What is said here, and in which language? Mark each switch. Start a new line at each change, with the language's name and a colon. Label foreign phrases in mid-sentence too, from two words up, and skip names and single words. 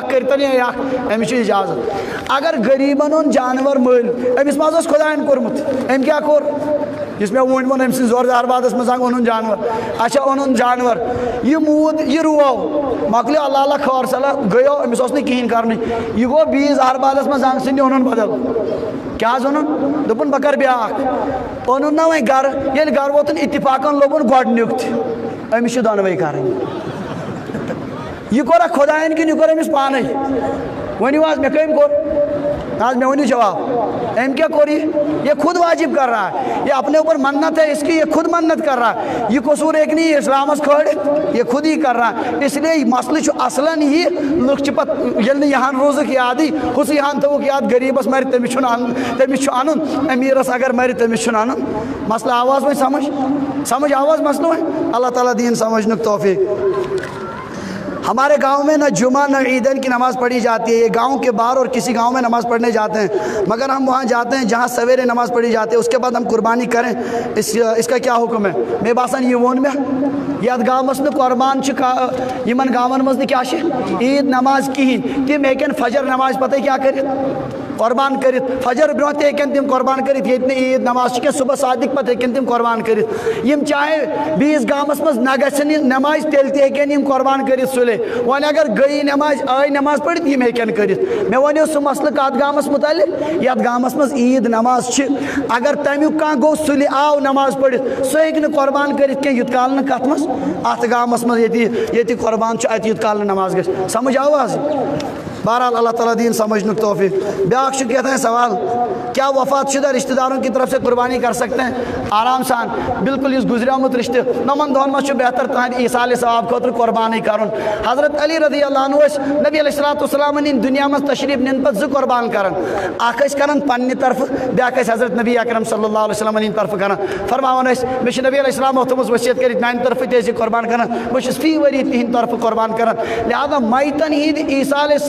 Kashmiri: اکھ کٔرتن یا اکھ أمِس چھُ اِجازت اگر غریٖبن اوٚن جانور مٔلۍ أمِس ما حظ اوس خۄداین کوٚرمُت أمۍ کیٛاہ کوٚر یُس مےٚ ووٚن أمۍ سٕنٛدِ زورٕ زہربادس منٛز زنٛگ اوٚنُن جانور اچھا اوٚنُن جانور یہِ موٗد یہِ روو مۄکلیو اللہ اللہ خٲر صلہ گٔیو أمِس اوس نہٕ کِہینۍ کرنُے یہِ گوٚو بیٚیِس زہربادس منٛز زنٛگ ژھٕنہِ اوٚنُن بدل کیٛاہ حظ اوٚنُن دوٚپُن بہٕ کرٕ بیٛاکھ اوٚنُن نا وۄنۍ گرٕ ییٚلہِ گرٕ ووتُن اتفاقن لوٚبُن گۄڈٕنیُک تہِ أمِس چھِ دۄنوَے کرٕنۍ یہِ کوٚرا خۄداین کِنہٕ یہِ کوٚر أمِس پانے ؤنِو حظ مےٚ کٔمۍ کوٚر نہ حظ مےٚ ؤنِو جواب أمۍ کیٛاہ کوٚر
Urdu: یہ خود واجب کر رہا ہے یہ اپنے اوپر منت ہے اس کی یہ خود منت کر رہا ہے یہ قصور ایک نہیں
Kashmiri: اسلامس کھٲڑِتھ
Urdu: یہ خود ہی کر رہا ہے
Kashmiri: اس لیے مسلہٕ چھُ اصلن یہِ لُکھ چھِ پتہٕ ییٚلہِ نہٕ یِہان روٗزُکھ یادٕے ہُسٕے ہان تھوٚوُکھ یاد غریٖبس مرِ تٔمِس چھُنہٕ اَنُن تٔمِس چھُ اَنُن امیٖرس اگر مرِ تٔمِس چھُنہٕ اَنُن مسلہٕ آو حظ وۄنۍ سمجھ آو حظ مسلہٕ وۄنۍ اللہ تعالیٰ دِیِن سمجھنُک توفیٖق
Urdu: ہمارے گاؤں میں نہ جمعہ نہ عیدین کی نماز پڑھی جاتی ہے یہ گاؤں کے باہر اور کسی گاؤں میں نماز پڑھنے جاتے ہیں مگر ہم وہاں جاتے ہیں جہاں سویرے نماز پڑھی جاتی ہے اس کے بعد ہم قربانی کریں اس کا کیا حکم ہے
Kashmiri: مے باسان یہ وون میں یتھ گامس نہٕ قۄربان چھِ یِمن گامن منٛز نہٕ کیٛاہ چھِ عیٖد نماز کِہیٖنۍ تِم ہیٚکن فجر نماز پتہٕ کیٛاہ کٔرِتھ قۄربان کٔرِتھ فجر برونٛہہ تہِ ہیٚکن تِم قۄربان کٔرِتھ ییٚتہِ نہٕ عیٖد نماز چھِ کینٛہہ صبح صادِق پتہٕ ہیٚکن تِم قۄربان کٔرِتھ یِم چاہے بیٚیِس گامس منٛز نہ گژھن یہِ نماز تیٚلہِ تہِ ہیٚکن یِم قۄربان کٔرِتھ سُلے وۄنۍ اگر گٔیی نماز آے نماز پٔرِتھ یِم ہیٚکن کٔرِتھ مےٚ وَنیو سُہ مسلہٕ کتھ گامس مُتعلق یتھ گامس منٛز عیٖد نماز چھِ اگر تمیُک کانٛہہ گوٚو سُلہِ آو نماز پٔرِتھ سُہ ہیٚکہِ نہٕ قۄربان کٔرِتھ کینٛہہ یوٗت کال نہٕ کتھ منٛز اتھ گامس منٛز ییٚتہِ قۄربان چھُ اتہِ یوٗت کال نہٕ نماز گژھِ سمجھ آو حظ بہرحال اللہ تعالیٰ دین سمجھنُک توفیق بیاکھ چھُ
Urdu: کہتے ہیں سوال کیا وفات شدہ رشتہ داروں کی طرف سے قربانی کر سکتے ہیں
Kashmiri: آرام سان بالکل اس گزریومت رشتہ نمن دۄہن منٛز چھُ بہتر تہنٛدِ ایٖصالِ ثواب خٲطرٕ قۄربانی کرُن حضرت علی
Arabic: رضی اللہ عنہ
Kashmiri: ٲسۍ نبی
Arabic: علیہ الصلوۃ والسلام
Kashmiri: نِنۍ دُنیا منٛز تشریٖف نِنہٕ پتہٕ زٕ قۄربان کران اکھ ٲسۍ کران پننہِ طرفہٕ بیاکھ ٲسۍ حضرت نبی اکرم
Arabic: صلی اللہ علیہ وسلم
Kashmiri: ہٕنٛدِ طرفہٕ کران فرماوان ٲسۍ مےٚ چھُ نبی علیہ السلامو تھٲومٕژ ؤصیت کٔرِتھ میانہِ طرفہٕ تہِ ٲسۍ یہِ قۄربان کران بہٕ چھُس فی ؤری تِہنٛدِ طرفہٕ قۄربان کران لہٰذا میتن ہِنٛدۍ ایٖصالِ ثواب